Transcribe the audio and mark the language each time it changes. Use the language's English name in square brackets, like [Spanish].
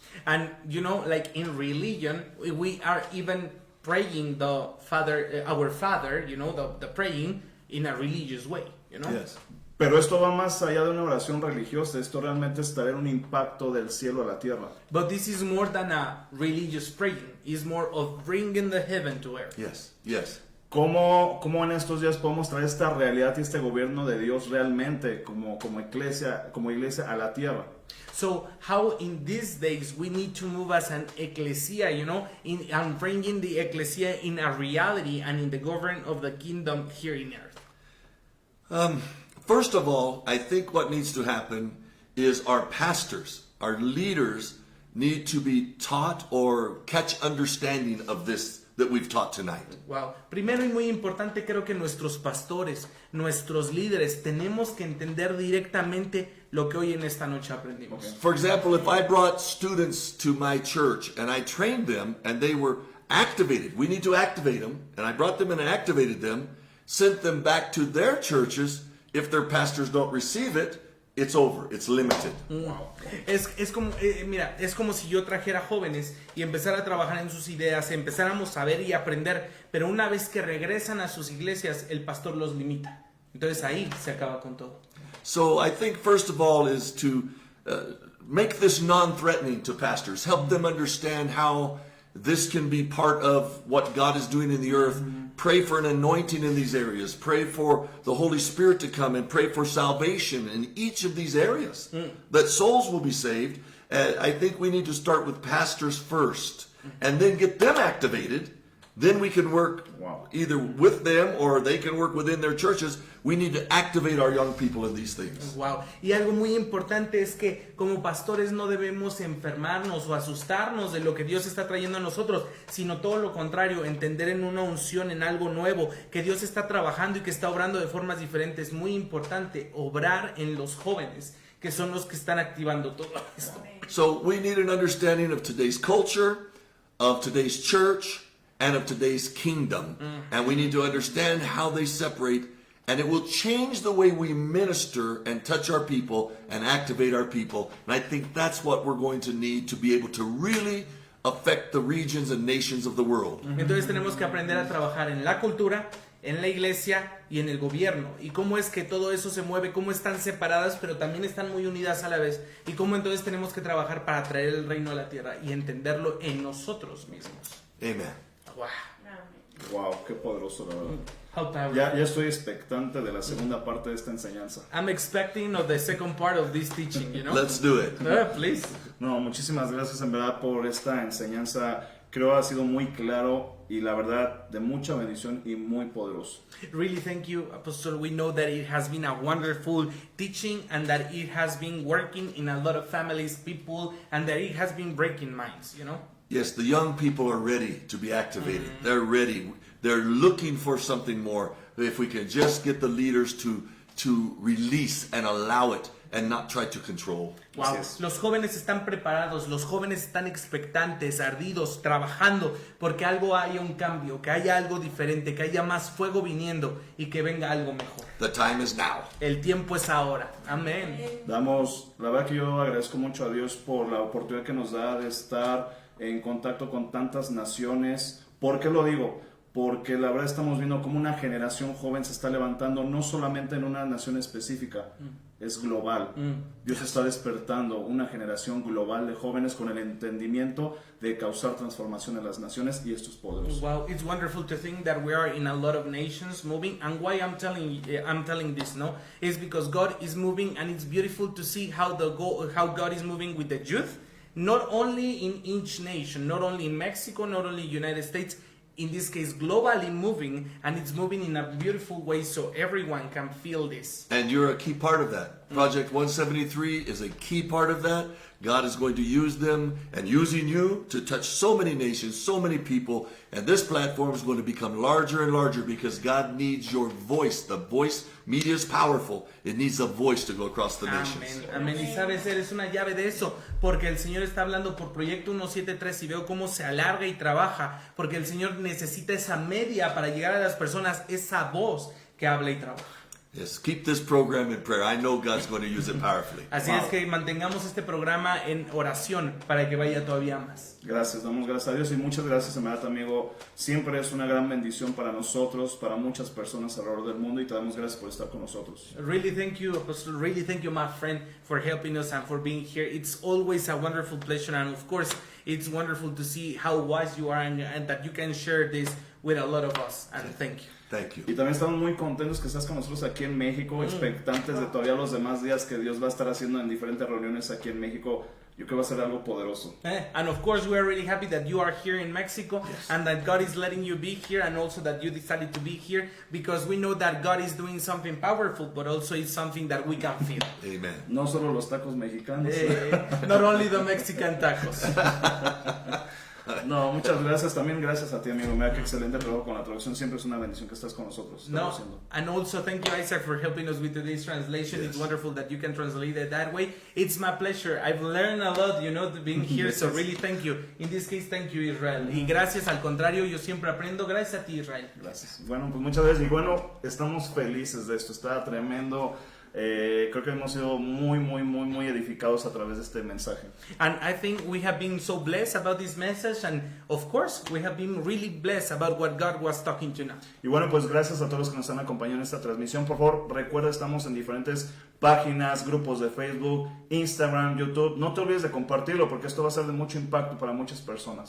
[English] And you know, like in religion, we are even praying the Father, our Father, you know, the praying in a religious way, you know? Yes. [Spanish] Pero esto va más allá de una oración religiosa, esto realmente es traer un impacto del cielo a la tierra. [English] But this is more than a religious praying. It's more of bringing the heaven to earth. Yes. Yes. [Spanish] ¿Cómo en estos días podemos traer esta realidad y este gobierno de Dios realmente como iglesia a la tierra? [English] So how in these days we need to move as an ecclesia, you know, and bringing the ecclesia in a reality and in the government of the kingdom here in earth. First of all, I think what needs to happen is our pastors, our leaders, need to be taught or catch understanding of this that we've taught tonight. Wow. [Spanish] Primero y muy importante, creo que nuestros pastores, nuestros líderes, tenemos que entender directamente lo que hoy en esta noche aprendimos. [English] Okay. For example, if I brought students to my church and I trained them and they were activated, we need to activate them, and I brought them and activated them, sent them back to their churches. If their pastors don't receive it, it's over. It's limited. Wow. [Spanish] Es como, mira, es como si yo trajera jóvenes y empezara a trabajar en sus ideas, empezáramos a ver y aprender, pero una vez que regresan a sus iglesias, el pastor los limita. Entonces ahí se acaba con todo. [English] So I think first of all is to make this non-threatening to pastors. Help them understand how this can be part of what God is doing in the earth. Pray for an anointing in these areas. Pray for the Holy Spirit to come and pray for salvation in each of these areas. That souls will be saved. I think we need to start with pastors first and then get them activated. Then we can work either with them or they can work within their churches. We need to activate our young people in these things. Wow. [Spanish] Y algo muy importante es que como pastores no debemos enfermarnos o asustarnos de lo que Dios está trayendo a nosotros, sino todo lo contrario, entender en una unción, en algo nuevo, que Dios está trabajando y que está obrando de formas diferentes. Muy importante, obrar en los jóvenes, que son los que están activando todo esto. [English] So we need an understanding of today's culture, of today's church, and of today's kingdom. And we need to understand how they separate, and it will change the way we minister and touch our people and activate our people. And I think that's what we're going to need to be able to really affect the regions and nations of the world. [Spanish] Entonces tenemos que aprender a trabajar en la cultura, en la iglesia y en el gobierno. Y cómo es que todo eso se mueve, cómo están separadas, pero también están muy unidas a la vez. Y cómo entonces tenemos que trabajar para traer el reino a la tierra y entenderlo en nosotros mismos. [English] Amen. Wow. [Spanish] Wow, qué poderoso, la verdad. [English] How powerful. [Spanish] Ya estoy expectante de la segunda parte de esta enseñanza. [English] I'm expecting of the second part of this teaching, you know? Let's do it. Please. [Spanish] No, muchísimas gracias en verdad por esta enseñanza. Creo ha sido muy claro y la verdad de mucha bendición y muy poderoso. [English] Really thank you, Apostle. We know that it has been a wonderful teaching and that it has been working in a lot of families, people, and that it has been breaking minds, you know? Yes, the young people are ready to be activated. They're ready. They're looking for something more. If we can just get the leaders to release and allow it and not try to control. Wow. [Spanish] Así es. Los jóvenes están preparados, los jóvenes están expectantes, ardidos, trabajando porque algo haya un cambio, que haya algo diferente, que haya más fuego viniendo y que venga algo mejor. [English] The time is now. [Spanish] El tiempo es ahora. Amén. La verdad que yo agradezco mucho a Dios por la oportunidad que nos da de estar en contacto con tantas naciones. ¿Por qué lo digo? Porque la verdad estamos viendo cómo una generación joven se está levantando no solamente en una nación específica, es global. Dios está despertando una generación global de jóvenes con el entendimiento de causar transformación en las naciones y esto es poderoso. [English] Wow, it's wonderful to think that we are in a lot of nations moving, and why I'm telling this, no, is because God is moving, and it's beautiful to see how God is moving with the youth, not only in each nation, not only in Mexico, not only United States. In this case, globally moving, and it's moving in a beautiful way so everyone can feel this. And you're a key part of that. Project 173 is a key part of that. God is going to use them and using you to touch so many nations, so many people. And this platform is going to become larger and larger because God needs your voice. The voice, media is powerful. It needs a voice to go across the nations. [Spanish] Amén. Y sabes, eres una llave de eso, porque el Señor está hablando por Proyecto 173 y veo cómo se alarga y trabaja, porque el Señor necesita esa media para llegar a las personas, esa voz que habla y trabaja. [English] Yes, keep this program in prayer. I know God's going to use it powerfully. [Spanish] Así es que mantengamos este programa en oración para que vaya todavía más. Gracias, damos gracias a Dios y muchas gracias, en verdad, amigo. Siempre es una gran bendición para nosotros, para muchas personas alrededor del mundo y te damos gracias por estar con nosotros. [English] Really thank you, Apostle. Really thank you, my friend, for helping us and for being here. It's always a wonderful pleasure, and of course, it's wonderful to see how wise you are and that you can share this with a lot of us. And thank you. Thank you. [Spanish] Y también estamos muy contentos que estás con nosotros aquí en México, expectantes de todavía los demás días que Dios va a estar haciendo en diferentes reuniones aquí en México. Yo creo que va a ser algo poderoso. [English] And of course, we are really happy that you are here in Mexico, and that God is letting you be here, and also that you decided to be here, because we know that God is doing something powerful, but also it's something that we can feel. Amen. [Spanish] No solo los tacos mexicanos. [English] Not only the Mexican tacos. [Spanish] No, muchas gracias. También gracias a ti, amigo. Mira qué excelente trabajo con la traducción. Siempre es una bendición que estás con nosotros. [English] No, and also thank you, Isaac, for helping us with today's translation. Yes. It's wonderful that you can translate it that way. It's my pleasure. I've learned a lot, being here. So really thank you. In this case, thank you, Israel. [Spanish] Y gracias, al contrario, yo siempre aprendo. Gracias a ti, Israel. Gracias. Bueno, pues muchas gracias. Y bueno, estamos felices de esto. Está tremendo. Creo que hemos sido muy edificados a través de este mensaje. [English] And I think we have been so blessed about this message, and of course we have been really blessed about what God was talking to now. [Spanish] Y bueno, pues gracias a todos los que nos han acompañado en esta transmisión. Por favor, recuerda, estamos en diferentes páginas, grupos de Facebook, Instagram, YouTube. No te olvides de compartirlo porque esto va a ser de mucho impacto para muchas personas.